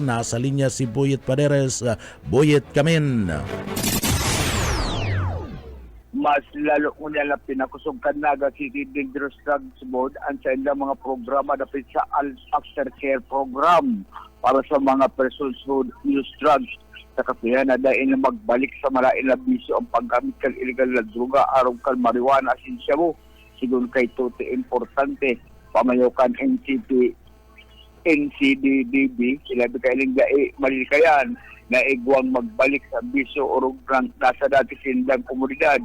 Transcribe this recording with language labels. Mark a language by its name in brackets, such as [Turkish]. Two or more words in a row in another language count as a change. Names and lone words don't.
[Bikol] Nasa linya si Boyet Paderes. Boyet Kamin. Mas lalo ko nila pinakusog Naga City Dangerous Drugs Board ang sa ilang mga programa dapit sa [English] aftercare program [Bikol] para sa mga [English] persons who use drugs. [Bikol] Sa kapihan na dahil na magbalik sa malain na bisyo ang paggamit kang illegal na droga arong kang marijuana asin shabu. Sigun kay tuti importante pamayokan NCDDB sila kailing malikayan na igwang magbalik sa bisyo o rugrang nasa dati silang komunidad.